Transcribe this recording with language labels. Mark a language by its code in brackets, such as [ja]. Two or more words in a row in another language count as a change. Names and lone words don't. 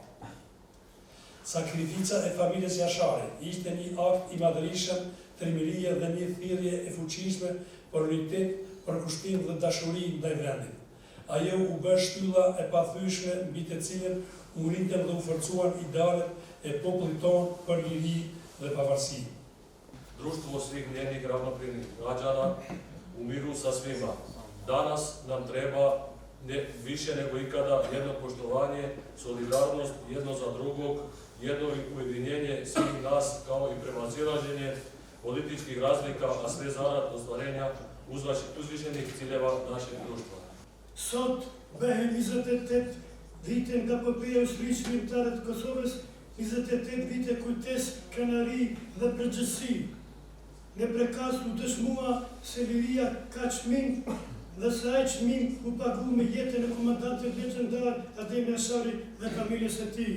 [sq] Sakrifica e familjes Jashari ishte një akt i madhërisëm trimërie dhe një thirrje e fuqishme për unitet, për kushtim dhe dashuri ndaj vendit. Ajo u bë shtylla e pathyeshme mbi të cilën u rritën dhe u forcuan idealet e popullit tonë për liri dhe pavarësi. [sr] Društvo svih njenih ravnopravnih građana u miru sa svima. Danas nam treba više nego ikada jedno poštovanje, solidarnost jedno za drugog, jedno ujedinjenje svih nas kao i prevazilaženje političkih razlika, a sve zarad ostvarenja uzvišenih ciljeva našeg društva. [sq] Sot bëhen 28 vite nga epopeja e ushtrisë shqiptare të Kosovës, 28 vite kujtesë, krenari dhe përgjegjësi. Ne prekas u dëshmua se liria ka çmim dhe se ai çmim u pagu me jetën e komandantit legjendar Adem Jashari dhe familjes së tij.